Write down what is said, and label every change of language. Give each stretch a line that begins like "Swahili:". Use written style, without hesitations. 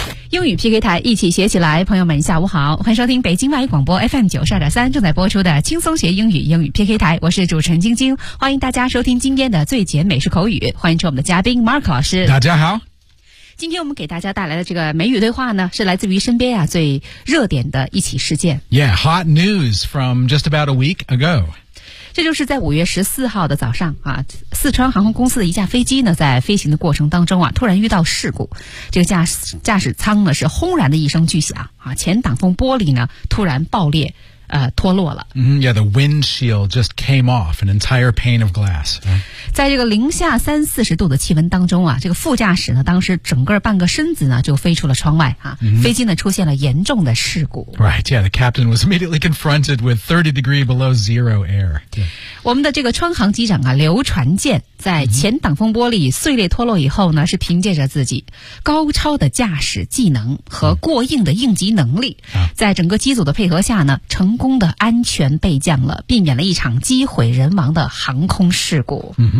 Chinese: 英语 PK 台，一起学起来。朋友们下午好，欢迎收听北京外语广播 FM92.3 正在播出的轻松学英语英语 PK 台，我是主持人晶晶，欢迎大家收听今天的最简美式口语，欢迎出我们的嘉宾 Mark 老师。大家好，今天我们给大家带来的这个美语对话呢，是来自于身边啊最热点的一起事件。
English: Yeah, hot news from just about a week ago。
Chinese: 这就是在5月14号的早上啊，四川航空公司的一架飞机呢，在飞行的过程当中啊，突然遇到事故。这个驾驶舱呢是轰然的一声巨响啊，前挡风玻璃呢突然爆裂，脱落了。
English: Yeah, the windshield just came off, an entire pane of glass.
Chinese: 在这个-30-40度的气温当中啊，这个副驾驶呢，当时整个半个身子呢就飞出了窗外啊，飞机呢出现了严重的事故。
English: Right, yeah, the captain was immediately confronted with 30 degree below zero air.、Yeah.
Chinese: 我们的这个川航机长啊，刘传健在前挡风玻璃碎裂脱落以后呢，是凭借着自己高超的驾驶技能和过硬的应急能力，在整个机组的配合下呢，成功的安全备降了，避免了一场机毁人亡的航空事故。